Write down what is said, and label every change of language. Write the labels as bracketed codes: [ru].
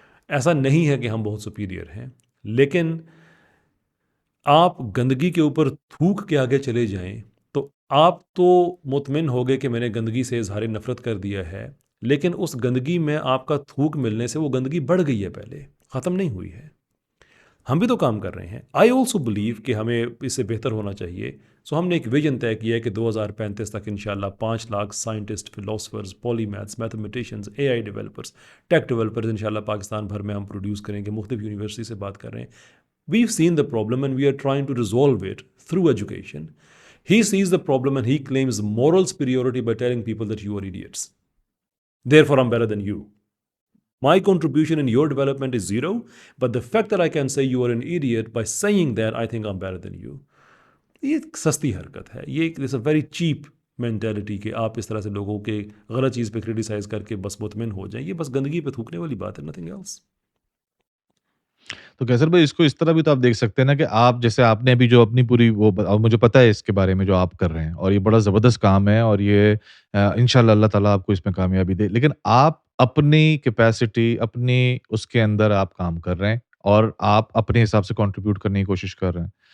[ur] ایسا نہیں ہے کہ ہم بہت سپیریئر ہیں، لیکن آپ گندگی کے اوپر تھوک کے آگے چلے جائیں تو آپ تو مطمئن ہو گئے کہ میں نے گندگی سے اظہار نفرت کر دیا ہے، لیکن اس گندگی میں آپ کا تھوک ملنے سے وہ گندگی بڑھ گئی ہے، پہلے ختم نہیں ہوئی ہے. ہم بھی تو کام کر رہے ہیں. [en] I also believe [ur] کہ ہمیں اس سے بہتر ہونا چاہیے. سو ہم نے ایک ویژن طے کیا ہے کہ 2035 تک انشاءاللہ 5 لاکھ سائنٹسٹ، فلاسفرز، پولی میتھس، میتھمیٹیشنز، اے آئی ڈیولپرز، ٹیک ڈیولپرز انشاءاللہ پاکستان بھر میں ہم پروڈیوس کریں گے. مختلف یونیورسٹی سے بات کر رہے ہیں. [en] We've seen the problem and we are trying to resolve it through education. He sees the problem and he claims moral superiority by telling people that you are idiots. Therefore, I'm better than you. My contribution in your development is zero, but the fact that I can say you are an idiot, by saying that, I think I'm better than you. [ur] یہ ایک سستی حرکت ہے. یہ ایک [en] a very cheap mentality [ur] کہ آپ اس طرح سے لوگوں کے غلط چیز پہ کریٹیسائز کر کے بس مطمئن ہو جائیں. یہ بس گندگی پہ تھوکنے والی بات ہے, [en] nothing else. [ur] تو کیسر بھائی اس کو اس طرح بھی تو آپ دیکھ سکتے ہیں نا کہ آپ جیسے آپ نے ابھی جو اپنی پوری وہ مجھے پتا ہے اس کے بارے میں جو آپ کر رہے ہیں, اور یہ بڑا زبردست کام ہے, اور یہ انشاءاللہ اللہ تعالیٰ آپ کو اس میں کامیابی دے, لیکن آپ اپنی کیپیسٹی اپنی اس کے اندر آپ کام کر رہے ہیں اور آپ اپنے حساب سے کنٹریبیوٹ کرنے کی کوشش کر رہے ہیں.